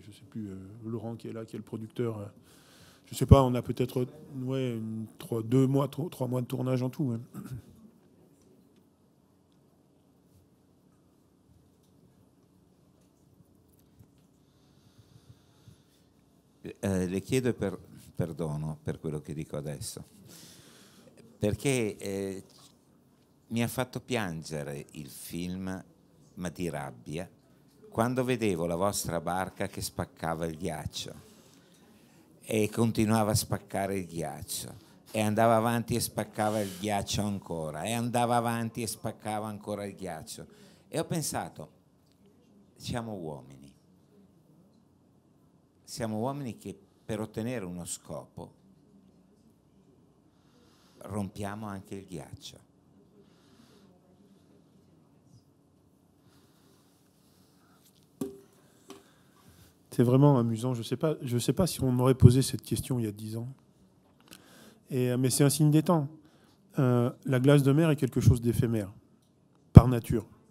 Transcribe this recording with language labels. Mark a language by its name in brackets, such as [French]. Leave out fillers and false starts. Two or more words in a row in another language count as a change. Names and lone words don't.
[French] Je sais plus, Laurent qui est là, qui est le producteur. Je sais pas, on a peut-être 3 mois de tournage en tout. [Italian] Le chiedo perdono per quello che dico adesso, perché mi ha fatto piangere il film, ma di rabbia, quando vedevo la vostra barca che spaccava il ghiaccio e continuava a spaccare il ghiaccio e andava avanti e spaccava il ghiaccio ancora, e andava avanti e spaccava ancora il ghiaccio. E ho pensato, siamo uomini che per ottenere uno scopo rompiamo anche il ghiaccio. [French] C'est vraiment amusant. Je sais pas si on m'aurait posé cette question il y a 10 ans. Mais c'est un signe des temps. La glace de mer est quelque chose d'éphémère, par nature.